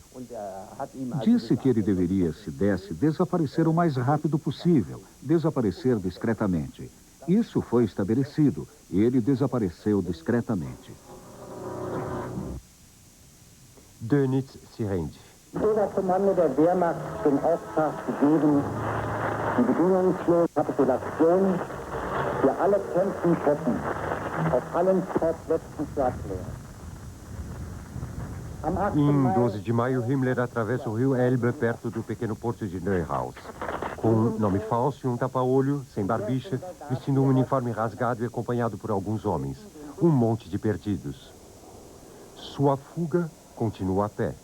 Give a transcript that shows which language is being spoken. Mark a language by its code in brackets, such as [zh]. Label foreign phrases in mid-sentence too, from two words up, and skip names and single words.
[pt] Disse que ele deveria, se desse, desaparecer o mais rápido possível, desaparecer discretamente. Isso foi estabelecido, e ele desapareceu discretamente. Dönitz se rende. [de] Der Kommando der Wehrmacht den Auftrag gegeben, die bedingungslose Kapitulation für alle kämpfenden Truppen auf allen Fortplätzen zu erklären. [pt] Em 12 de maio, Himmler atravessa o rio Elbe perto do pequeno porto de Neuhaus. Com um nome falso e um tapa-olho, sem barbicha, vestindo um uniforme rasgado e acompanhado por alguns homens. Um monte de perdidos. Sua fuga continua a pé.